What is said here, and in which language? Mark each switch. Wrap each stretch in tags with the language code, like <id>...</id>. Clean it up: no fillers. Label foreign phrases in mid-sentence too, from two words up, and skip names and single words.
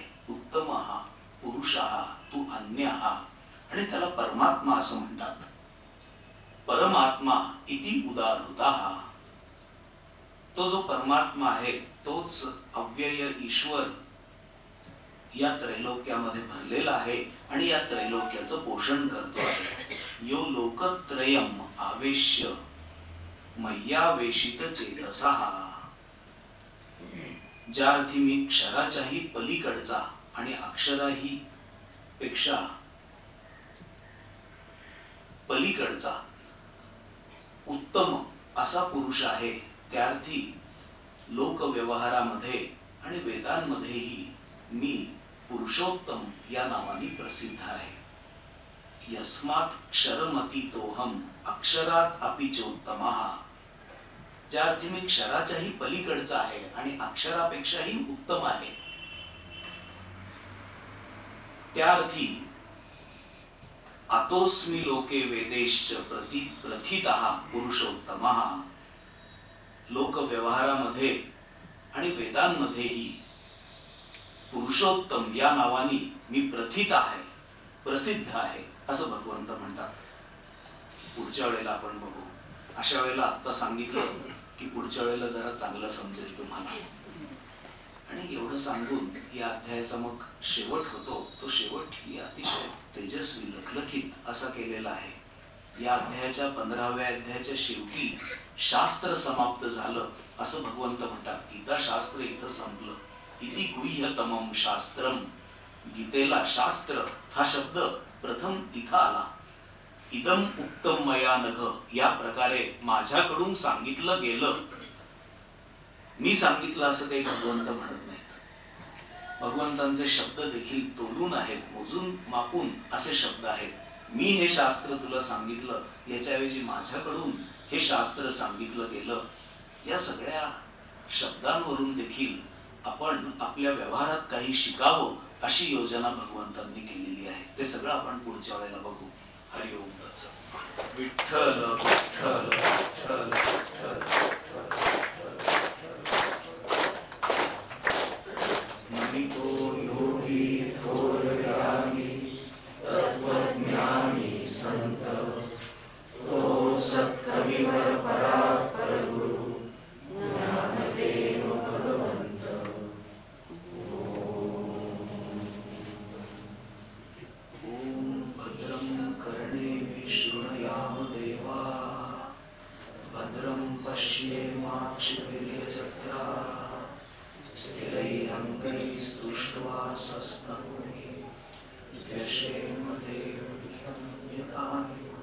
<mr>उत्तम हा पुरुष हा तू अन्य हा, आणि त्याला परमात्मा असं म्हणतात.</mr> <sa>परमात्मा इति उदाहृता.</sa> <mr>तो जो परमात्मा आहे तोच अव्यय ईश्वर या त्रैलोक्यामध्ये भरलेला आहे आणि या त्रैलोक्याचं पोषण करतो आहे.</mr> <sa>यो लोकत्रयम आवेश्य मय्यावेशित चेतसः.</sa> <mr>ज्या अर्थी मी क्षराच्याही पलीकडचा आणि अक्षराही पेक्षा पलीकडचा उत्तम असा पुरुष आहे, त्या अर्थी लोक व्यवहारामध्ये आणि वेदांमध्येही मी पुरुषोत्तम या नावाने प्रसिद्ध आहे.</mr> <sa>यस्मात् क्षरमतीतोहम अक्षरात अपि चोत्तमः.</sa> <mr>ज्या अर्थी मी क्षराच्याही पलीकडचा आहे आणि अक्षरापेक्षाही उत्तम आहे, त्या अर्थी</mr> <sa>अतोस्मि लोके वेदेश्च प्रथितः पुरुषोत्तमः.</sa> <mr>लोक व्यवहारामध्ये आणि वेदांमध्येही पुरुषोत्तम या नावाने मी प्रथित आहे, प्रसिद्ध आहे असं भगवंत म्हणतात. पुढच्या वेळेला आपण बघू. अशा वेळेला आता सांगितलं की पुढच्या वेळेला जरा चांगलं समजेल तुम्हाला. आणि एवढं सांगून या अध्यायाचा मग शेवट होतो. तो शेवट ही अतिशय तेजस्वी लखलखित असा केलेला आहे. या अध्यायाच्या 15व्या अध्यायाच्या शेवटी शास्त्र समाप्त झालं असं भगवंत म्हणतात. गीताशास्त्र इथं संपलं.</mr> <sa>इति गुह्यतमं शास्त्रम.</sa> <mr>गीतेला शास्त्र हा शब्द प्रथम इथं आला.</mr> <sa>इदम उत्तम मया नघ</sa> <mr>या प्रकारे माझ्याकडून सांगितलं गेलं. मी सांगितलं असं काही भगवंत म्हणत नाहीत. भगवंतांचे शब्द देखील तोलून आहेत, मोजून मापून असे शब्द आहेत. मी हे शास्त्र तुला सांगितलं, याच्याऐवजी माझ्याकडून हे शास्त्र सांगितलं गेलं. या सगळ्या शब्दांवरून देखील आपण आपल्या व्यवहारात काही शिकावं अशी योजना भगवंतांनी केलेली आहे. ते सगळं आपण पुढच्या वेळेला बघू.</mr> <sa>हरि ओम तत्सत.</sa> <mr>विठ्ठल विठ्ठल विठ्ठल विठ्ठल. मनितो योगी थोर ज्ञानी तत्वज्ञानी संत तो सत्कविवर परात्पर गुरु ज्ञानदेव भगवंत.</mr> <sa>ओम भद्रं कर्णेभिः शृणुयाम देवा भद्रं पश्येमाक्षभिर्यजत्राः स्थिरैरङ्गैस्तुष्ट्वा यशेम देवहितं यथाहि.</sa>